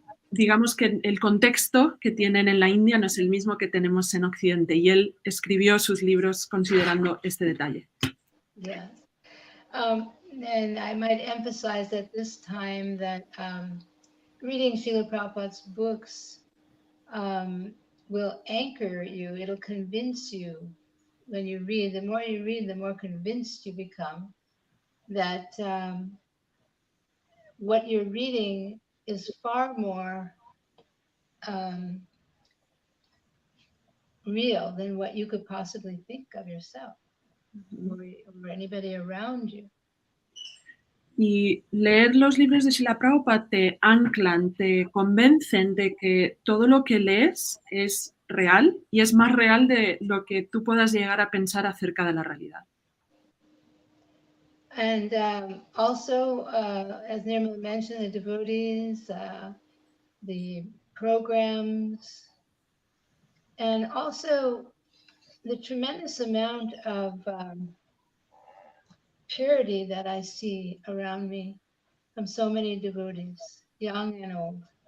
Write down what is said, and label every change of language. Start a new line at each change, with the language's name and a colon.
Spanish: Digamos que el contexto que tienen en la India no es el mismo que tenemos en Occidente, y él escribió sus libros considerando este detalle.
English: Yes. And I might emphasize at this time that reading Srila Prabhupada's books will anchor you. It'll convince you when you read. The more you read, the more convinced you become that what you're reading is far more real than what you could possibly think of yourself or anybody around you.
Spanish: Y leer los libros de Srila Prabhupada te anclan, te convencen de que todo lo que lees es real, y es más real de lo que tú puedas llegar a pensar acerca de la realidad.
English: And also, as Nirmala mentioned, the devotees, the programs, and also the tremendous amount of purity that I see around me from so many devotees, young and old.